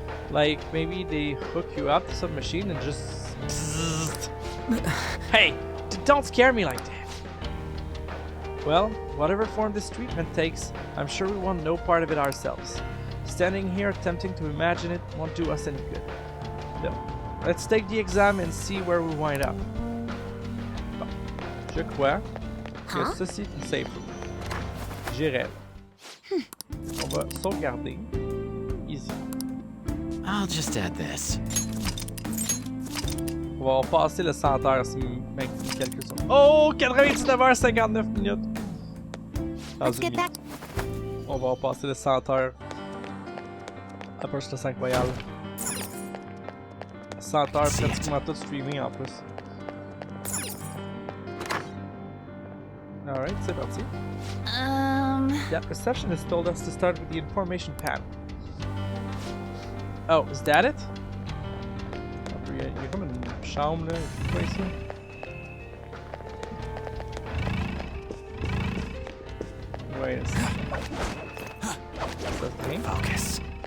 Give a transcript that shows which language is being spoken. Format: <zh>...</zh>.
<en>Like, maybe they hook you up to some machine and just... Hey! Don't scare me like that! Well, whatever form this treatment takes, I'm sure we want no part of it ourselves. Standing here attempting to imagine it won't do us any good. So, let's take the exam and see where we wind up.</en> <fr>Bon. Je crois que ceci est une safe room. J'irai. On va sauvegarder. Easy.</fr> <en>I'll just add this.</en> <fr>On va passer le 100 heures si mes calculs sont... Oh! 99h59 minutes!</fr> <en>Let's get back.</en> <fr>On va passer le 100 heures. Après, c'est 5 voyages. 100 heures pratiquement tout streaming en plus.</fr> <en>Alright,</en> <fr>c'est parti.</fr> <en>That receptionist told us to start with the information panel. Oh, is that it?</en> <fr>Il y a comme une chambre là, quoi ici?</fr> <en>Wait a second.</en> <fr>Ça se vient?</fr> <en>Focus.</en>